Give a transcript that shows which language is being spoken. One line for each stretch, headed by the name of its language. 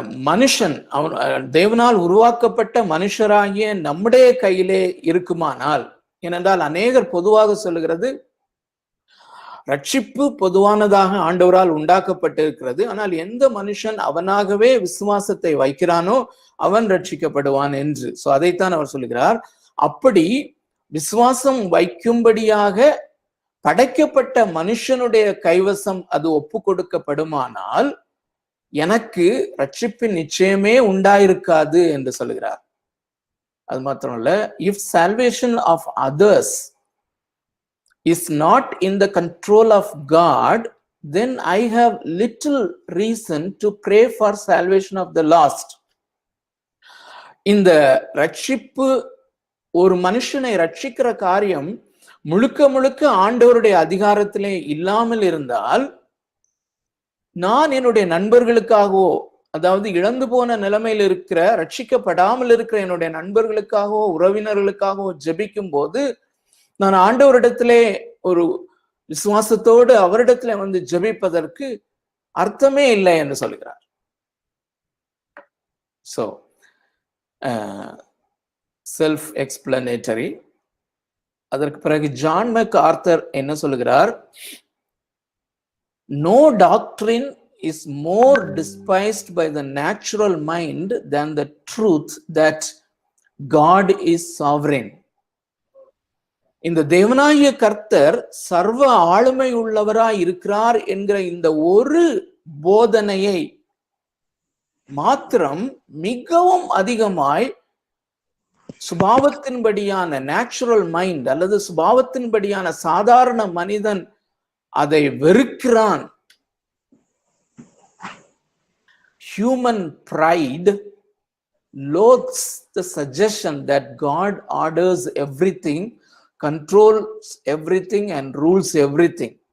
Tamil: மனுஷன் தேவனால் உருவாக்கப்பட்ட மனுஷராகிய நம்முடைய கையிலே இருக்குமானால், ஏனென்றால் அநேகர் பொதுவாக சொல்லுகிறது ரட்சிப்பு பொதுவானதாக ஆண்டவரால் உண்டாக்கப்பட்டிருக்கிறது, ஆனால் எந்த மனுஷன் அவனாகவே விசுவாசத்தை வைக்கிறானோ அவன் ரட்சிக்கப்படுவான் என்று. சோ அதைத்தான் அவர் சொல்லுகிறார். அப்படி விசுவாசம் வைக்கும்படியாக படைக்கப்பட்ட மனுஷனுடைய கைவசம் அது ஒப்பு கொடுக்கப்படுமானால் எனக்கு ரட்சிப்பின் நிச்சயமே உண்டாயிருக்காது என்று சொல்லுகிறார். அது மாத்திரம் இல்ல,
English: If salvation of others is not in the control of God, then I have little reason to pray for salvation of the lost.
Tamil: இந்த ரட்சிப்பு ஒரு மனுஷனை ரட்சிக்கிற காரியம் முழுக்க முழுக்க ஆண்டவருடைய அதிகாரத்திலே இல்லாமல் இருந்தால் நான் என்னுடைய நண்பர்களுக்காகவோ, அதாவது இழந்து போன நிலைமையில் இருக்கிற ரட்சிக்கப்படாமல் இருக்கிற என்னுடைய நண்பர்களுக்காகவோ உறவினர்களுக்காகவோ ஜெபிக்கும் போது நான் ஆண்டவரிடத்திலே ஒரு விசுவாசத்தோடு அவரிடத்துல வந்து ஜெபிப்பதற்கு அர்த்தமே இல்லை என்று சொல்கிறார்.
English: So self explanatory.
Tamil: அதற்கு பிறகு ஜான் மெக்கார்த்தர் என்ன சொல்லுகிறார்?
English: No doctrine is more despised by the natural mind than the truth that God is sovereign.
Tamil: இந்த தேவனாகிய கர்த்தர் சர்வ ஆளுமை உள்ளவராய் இருக்கிறார் என்கிற இந்த ஒரு போதனையை மாத்திரம் மிகவும் அதிகமாய் சுபாவத்தின்படியான நேச்சுரல் மைண்ட் அல்லது சுபாவத்தின்படியான சாதாரண மனிதன் அதை வெறுக்கிறான்.
English: Human pride loathes the suggestion that God orders everything, controls everything and rules everything.